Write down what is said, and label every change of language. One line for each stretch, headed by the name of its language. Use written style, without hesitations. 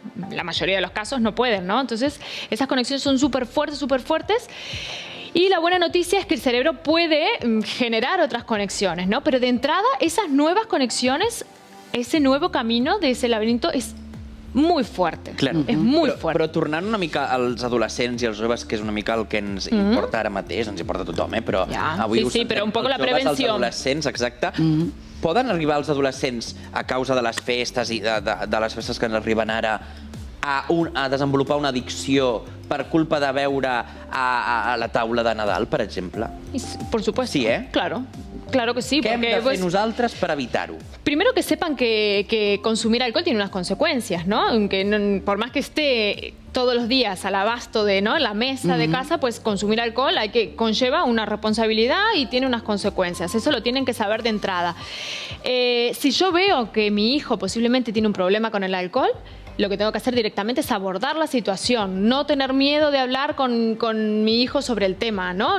Spanish: La mayoría de los casos no pueden, ¿no? Entonces esas conexiones son súper fuertes, súper fuertes. Y la buena noticia es que el cerebro puede generar otras conexiones, ¿no? Pero de entrada, esas nuevas conexiones, ese nuevo camino de ese laberinto es muy fuerte. Claro.
Catalan: És molt fort. Però tornant una mica als adolescents i als joves, que és una mica el que ens importa ara mateix, ens importa a tothom, però avui sí, però un poc la prevenció. Els adolescents, exacte. Poden arribar els adolescents, a causa de les festes i de les festes que ens arriben ara, a desenvolupar una addicció per culpa de beure a la taula de Nadal, per exemple?
Spanish: Por supuesto. Sí, Claro. Claro que sí.
Catalan: Què hem de fer nosaltres per evitar-ho?
Spanish: Primero que sepan que consumir alcohol tiene unas consecuencias, ¿no? Aunque por más que esté todos los días al abasto de, ¿no?, la mesa de casa, pues consumir alcohol conlleva una responsabilidad y tiene unas consecuencias. Eso lo tienen que saber de entrada. Si yo veo que mi hijo posiblemente tiene un problema con el alcohol, lo que tengo que hacer directamente es abordar la situación, no tener miedo de hablar con mi hijo sobre el tema, ¿no?